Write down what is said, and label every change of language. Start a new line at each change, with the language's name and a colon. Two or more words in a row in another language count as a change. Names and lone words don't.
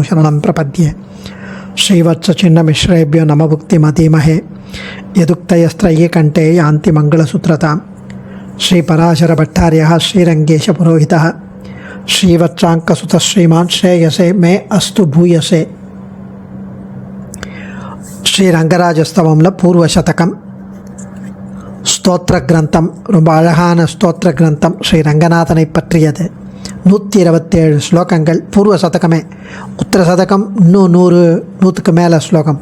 Sanskrit: शरणं प्रपद्ये श्रीवत्सचिन्नमिश्रेभ्यो नमभुक्तिमतीमहे यदुक्तयस्त्रयी कण्ठे यान्ति मङ्गलसूत्रतां श्रीपराशरभट्टार्यः श्रीरङ्गेशपुरोहितः श्रीवत्साङ्कसुतः श्रीमान् श्रेयसे मे अस्तु भूयसे
Tamil: ஸ்ரீரங்கராஜஸ்தவம்ல பூர்வசதகம் ஸ்தோத்திர கிரந்தம். ரொம்ப அழகான ஸ்தோத்திர கிரந்தம். ஸ்ரீ ரங்கநாதனை பற்றியது. 127 ஸ்லோகங்கள். பூர்வ சதகமே. உத்தர சதகம் இன்னும் 100க்கு மேலே ஸ்லோகம்.